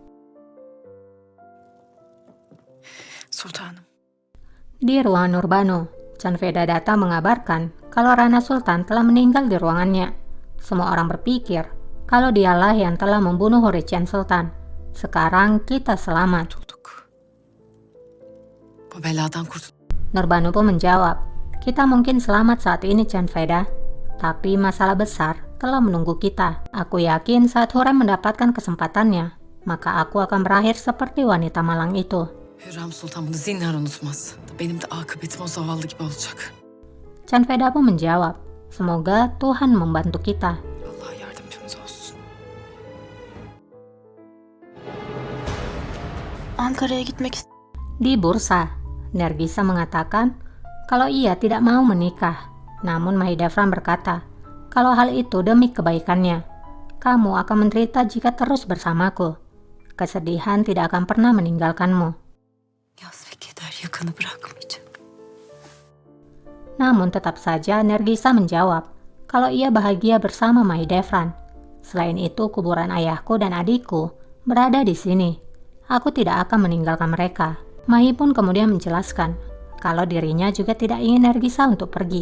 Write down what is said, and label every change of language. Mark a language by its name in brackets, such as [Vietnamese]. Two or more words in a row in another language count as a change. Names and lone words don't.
[Turkish] Sultanım. [Indonesian] Di ruangan Nurbanu, Canveda datang mengabarkan kalau Rana Sultan telah meninggal di ruangannya. Semua orang berpikir kalau dialah yang telah membunuh Hurricane Sultan. Sekarang kita selamat. [Turkish] Bu beladan kurtul. [Indonesian] Nurbanu pun menjawab, kita mungkin selamat saat ini Canveda, tapi masalah besar telah menunggu kita. Aku yakin saat Hurrem mendapatkan kesempatannya, maka aku akan berakhir seperti wanita malang itu. [Turkish] Hürrem Sultan bunu zinhar unutmaz. Benim de akıbetim o zavallı gibi olacak. [Indonesian] Canveda pun menjawab, semoga Tuhan membantu kita. [Turkish] Allah yardımcımız olsun. Ankara'ya gitmek istiyorum. [Indonesian] Di bursa, Nergisa mengatakan kalau ia tidak mau menikah. Namun Mahidevran berkata, kalau hal itu demi kebaikannya, kamu akan menderita jika terus bersamaku. Kesedihan tidak akan pernah meninggalkanmu. [Turkish] Yas ve keder yakanı bırakmayacak. [Indonesian] Namun tetap saja Nergisa menjawab kalau ia bahagia bersama Mahidevran. Selain itu kuburan ayahku dan adikku berada di sini. Aku tidak akan meninggalkan mereka. Mahi pun kemudian menjelaskan kalau dirinya juga tidak ingin Nergisa untuk pergi.